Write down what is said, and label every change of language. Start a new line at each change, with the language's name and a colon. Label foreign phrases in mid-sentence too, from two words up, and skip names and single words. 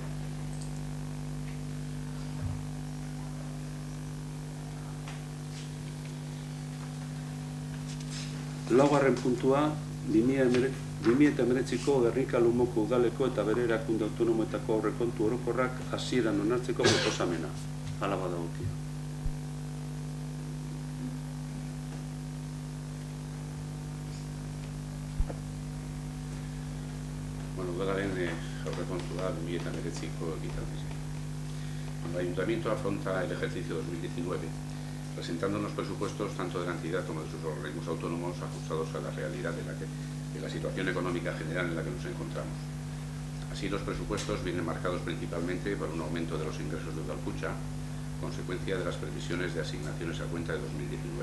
Basque: Laugarren puntua, 2019ko Gernika Lumoko udaleko eta bere erakunde autonomoetako aurrekontu orokorrak hasieran onartzeko proposamena. Hala badagokia. Bueno, udalaren aurrekontua 2019ko ekitaldia.
Spanish: El Ayuntamiento afronta el ejercicio 2019 presentando unos presupuestos tanto de la entidad como de sus organismos autónomos ajustados a la realidad de la situación económica general en la que nos encontramos. Así, los presupuestos vienen marcados principalmente por un aumento de los ingresos de Udalkutxa, consecuencia de las previsiones de asignaciones a cuenta de 2019.